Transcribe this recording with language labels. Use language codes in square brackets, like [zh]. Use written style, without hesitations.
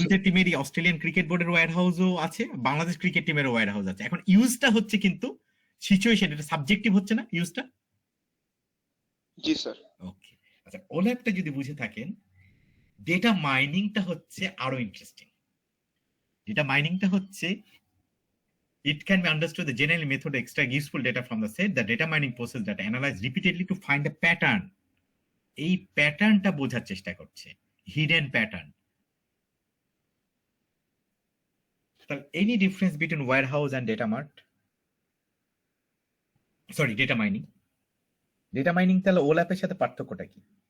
[bn] দুইটা টিমেরই, Australian cricket বোর্ডের ওয়্যারহাউসও আছে, বাংলাদেশ ক্রিকেট টিমের ওয়্যারহাউস আছে। এখন ইউজটা হচ্ছে কিন্তু সিচুয়েশন, এটা সাবজেক্টিভ হচ্ছে না ইউজটা? জি স্যার। ওকে, আচ্ছা ওল্যাপটা যদি বুঝে থাকেন, ডেটা মাইনিংটা হচ্ছে আরো ইন্টারেস্টিং। ডেটা মাইনিংটা হচ্ছে [en] it can be understood the general method to extract useful data from the set. The data mining process that analyze repeatedly to find a pattern. [bn] এই প্যাটার্নটা বোঝার চেষ্টা করছে, hidden pattern. [en] Any difference between warehouse and data mart? Sorry, data mining. [bn] Data mining তাহলে ওল্যাপের সাথে পার্থক্যটা কি?